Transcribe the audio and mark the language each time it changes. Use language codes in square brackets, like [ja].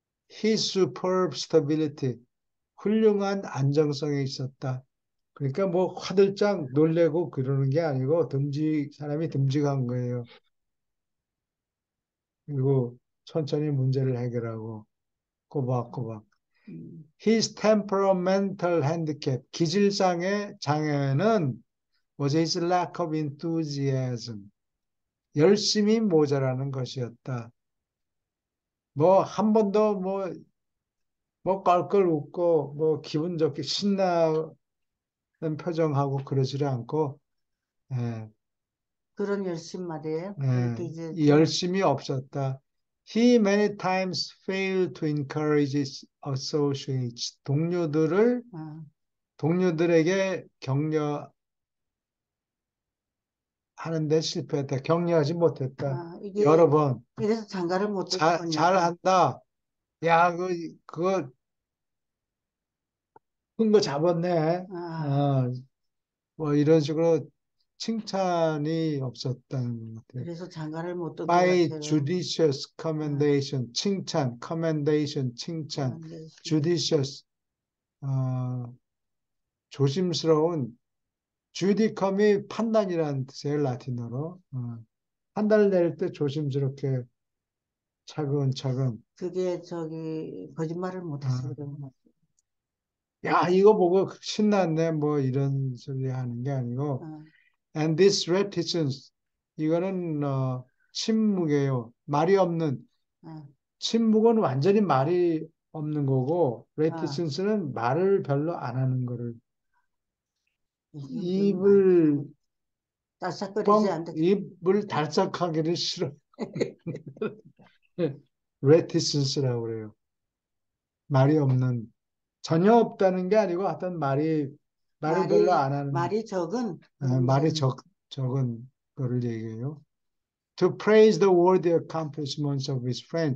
[en] His superb stability, [ko] 훌륭한 안정성에 있었다. 그러니까 뭐 화들짝 놀래고 그러는 게 아니고 사람이 듬직한 거예요. 그리고 천천히 문제를 해결하고 꼬박꼬박. [en] His temperamental handicap, [ko] 기질상의 장애는 [en] was his lack of enthusiasm, [ko] 열심히 모자라는 것이었다. 뭐 한 번도 뭐 껄껄 웃고 뭐 기분 좋게 신나는 표정하고 그러지를 않고 예, 그런 열심 말이에요. 예, 이렇게 이제 이 좀, 열심이 없었다. [en] He many times failed to encourage his associates. 어, [ko] 동료들에게 격려하는데 실패했다. 격려하지 못했다. 이게, 여러 번. 이래서 장가를 못 들었군요. 잘한다. 야, 그거 큰 거 잡았네. 아, 뭐 이런 식으로 칭찬이 없었다는 것 같아요. 그래서 장가를 못 든 것 [en] By [ko] 같아요. [en] judicious 아, commendation, 칭찬, commendation, 칭찬, [ko] 그런데 judicious, 어, 조심스러운, judicum이 판단이라는 뜻이에요, 라틴어로. 판단을 내릴 때 조심스럽게 차근차근. 그게 저기 거짓말을 못해서 어, 그런 것 같아요. 야, 이거 보고 신났네, 뭐 이런 소리 하는 게 아니고. 어, [en] And this reticence, [ko] 이거는 침묵이에요. 말이 없는. 어, 침묵은 완전히 말이 없는 거고, 어. reticence는 말을 별로 안 하는 거를. 이게 뭐 입을 딸싹거리지 않는데 입을 달싹하기를 싫어. reticence라고 그래요. 말이 없는. 전혀 없다는 게 아니고 하여튼 말을 별로 안 하는, 말이 적은 그런 말이 사람. 적은 거를 얘기해요. [en] To praise the worthy accomplishments of his friend.